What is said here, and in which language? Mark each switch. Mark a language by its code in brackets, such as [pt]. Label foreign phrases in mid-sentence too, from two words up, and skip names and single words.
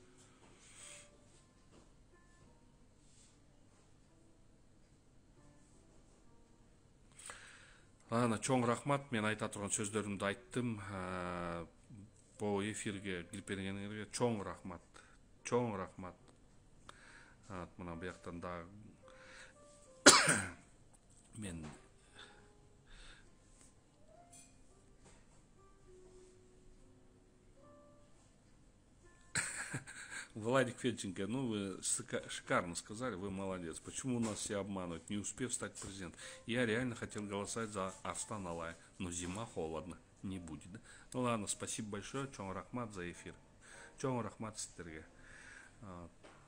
[ky] Ана чоң рахмат, мен айта турган сөздөрүмдү айттым. Бул эфирге кирип бергениңерге чоң рахмат. Чоң рахмат. Мына бияктан дагы мен Владик Федченко, [ru] ну вы шикарно сказали, вы молодец. Почему у нас все обманывают, не успев стать президентом? Я реально хотел голосовать за Арслана Алая, но зима холодно, не будет. Да? Ну ладно, спасибо большое, [ky] чоң рахмат [ru] за эфир. [ky] Чоң рахмат сіздерге.